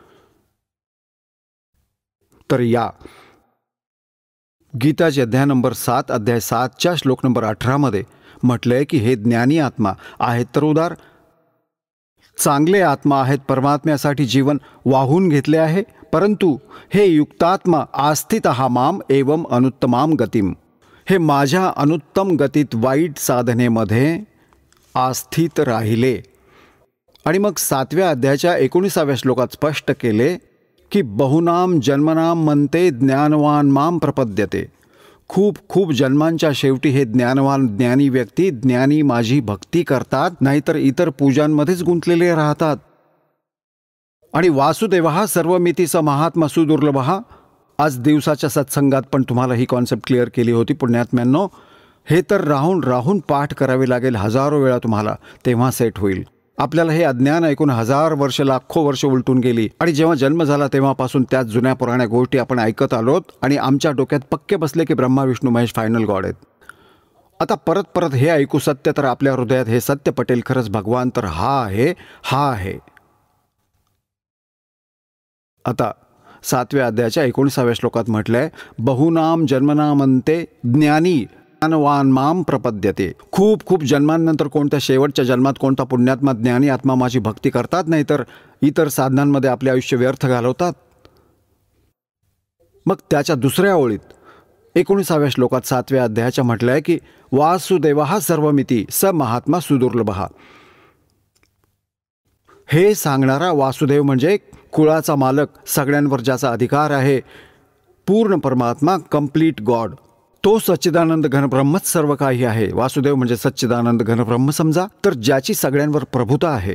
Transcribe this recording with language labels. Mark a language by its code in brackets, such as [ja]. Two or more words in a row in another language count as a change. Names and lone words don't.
[mr] तर या गीताची अध्याय नंबर 7 अध्याय 7च्या श्लोक नंबर 18मध्ये म्हटलंय की हे ज्ञानी आत्मा आहेत तर उदार, चांगले आत्मा आहेत, परमात्म्यासाठी जीवन वाहून घेतले आहे. [sa] परंतु हे युक्तात्मा आस्थितः माम एवं अनुत्तमाम गतिम, [mr] हे माझ्या अनुत्तम गतीत वाईट साधनेमध्ये आस्थित राहिले. आणि मग 7व्या अध्यायाच्या 19व्या श्लोकात स्पष्ट केले की [sa] बहुनाम जन्मनाम [mr] म्हणते [sa] ज्ञानवान माम प्रपद्यते. [mr] खूप खूप जन्मांच्या शेवटी हे ज्ञानवान ज्ञानी व्यक्ती, ज्ञानी माझी भक्ती करतात, नाहीतर इतर पूजांमध्येच गुंतलेले राहतात. [sa] आणि वासुदेवः सर्वमितीचा महात्मा सुदुर्लभः. [mr] आज दिवसाच्या सत्संगात पण तुम्हाला ही [en] concept clear [mr] केली होती पुण्यात्म्यांनो. हे तर राहून राहून पाठ करावे लागेल हजारो वेळा तुम्हाला, तेव्हा सेट होईल. आपल्याला हे अज्ञान ऐकून 1000 वर्ष, लाखो वर्ष उलटून गेली आणि जेव्हा जन्म झाला तेव्हापासून त्याच जुन्या पुराण्या गोष्टी आपण ऐकत आलोत आणि आमच्या डोक्यात पक्के बसले की ब्रह्मा विष्णू महेश [en] final God [mr] आहेत. आता परत परत हे ऐकू सत्य तर आपल्या हृदयात हे सत्य पटेल, खरंच भगवान तर हा आहे, हा आहे. आता 7व्या अध्यायाच्या 19व्या श्लोकात म्हटलंय, [sa] बहुनाम जन्मनामंते ज्ञानी ज्ञानवान माम प्रपद्यते. [mr] खूप खूप जन्मांनंतर कोणत्या शेवटच्या जन्मात कोणता पुण्यात्मा ज्ञानी आत्मा माझी भक्ती करतात, नाही तर इतर साधनांमध्ये आपले आयुष्य व्यर्थ घालवतात. मग त्याच्या दुसऱ्या ओळीत 19व्या श्लोकात 7व्या अध्यायाच्या म्हटलंय की [sa] वासुदेवः सर्वमिती स महात्मा सुदुर्लभः. [mr] हे सांगणारा वासुदेव म्हणजे कुळाचा मालक, सगळ्यांवर ज्याचा अधिकार आहे, पूर्ण परमात्मा, [en] complete God. [mr] तो सच्चिदानंद घनब्रह्मच सर्व काही आहे. वासुदेव म्हणजे सच्चिदानंद घनब्रह्म समजा, तर ज्याची सगळ्यांवर प्रभुता आहे.